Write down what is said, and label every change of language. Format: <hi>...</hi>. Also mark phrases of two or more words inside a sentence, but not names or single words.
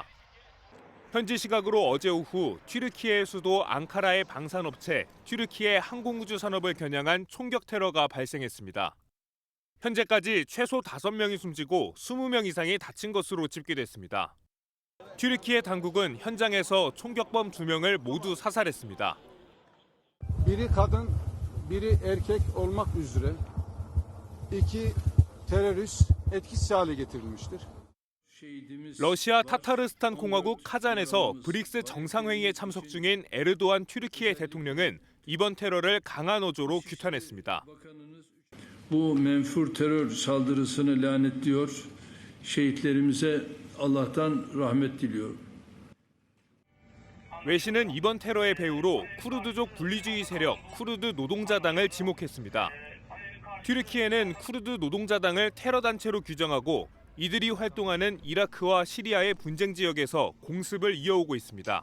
<ko>현지 시각으로 어제 오후 튀르키예 수도 앙카라의 방산업체 튀르키예 항공우주 산업을 겨냥한 총격 테러가 발생했습니다. 현재까지 최소 5명이 숨지고 20명 이상이 다친 것으로 집계됐습니다. 튀르키예 당국은 현장에서 총격범 2명을 모두 사살했습니다.</ko> <tr>Biri kadın, biri erkek olmak üzere iki terörist etkisiz hale getirilmiştir.</tr> <ko>러시아 타타르스탄 공화국 카잔에서 브릭스 정상회의에 참석 중인 에르도안 튀르키예 대통령은 이번 테러를 강한 어조로 규탄했습니다.</ko> <tr>Bu menfur terör saldırısını lanetliyor. Şehitlerimize Allah'tan rahmet diliyor.</tr> <ko>외신은 이번 테러의 배후로 쿠르드족 분리주의 세력 쿠르드 노동자당을 지목했습니다. 튀르키예는 쿠르드 노동자당을 테러 단체로 규정하고 이들이 활동하는 이라크와 시리아의 분쟁 지역에서 공습을 이어오고 있습니다.</ko>